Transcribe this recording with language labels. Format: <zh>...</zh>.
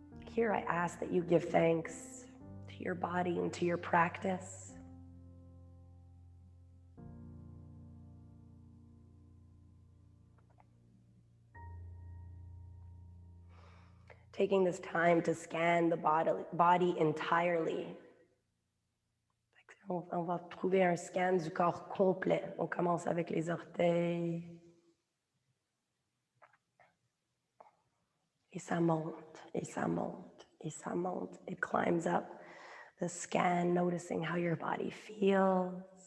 <en>Here I ask that you give thanks to your body and to your practice. Taking this time to scan the body entirely.</en> <fr>On va trouver un scan du corps complet. On commence avec les orteils. Et ça monte, et ça monte, et ça monte.</fr> <en>It climbs up the scan, noticing how your body feels.</en>